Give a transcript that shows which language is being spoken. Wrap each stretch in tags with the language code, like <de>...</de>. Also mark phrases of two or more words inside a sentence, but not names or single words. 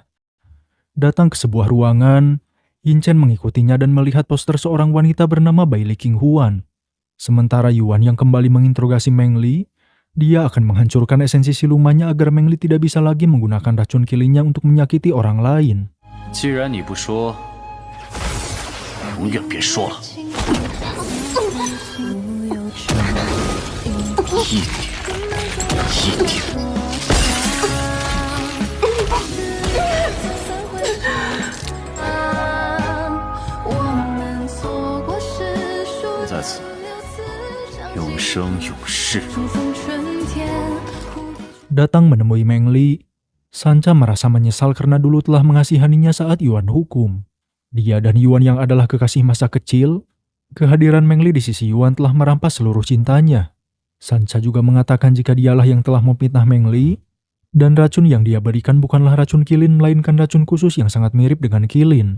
<id>Datang ke sebuah ruangan, Yin Chen mengikutinya dan melihat poster seorang wanita bernama Bai Li Qinghuan. Sementara Yuan yang kembali menginterogasi Meng Li, dia akan menghancurkan esensi silumannya agar Meng Li tidak bisa lagi menggunakan racun kilinnya untuk menyakiti orang lain.</id> <zh>既然你不说，永远别说了。一点，一点。在此，永生永世。</zh> <id>Datang menemui Meng Li, Sancha merasa menyesal karena dulu telah mengasihaninya saat Yuan hukum. Dia dan Yuan yang adalah kekasih masa kecil, kehadiran Meng Li di sisi Yuan telah merampas seluruh cintanya. Sancha juga mengatakan jika dialah yang telah memfitnah Meng Li, dan racun yang dia berikan bukanlah racun kilin melainkan racun khusus yang sangat mirip dengan kilin.</id>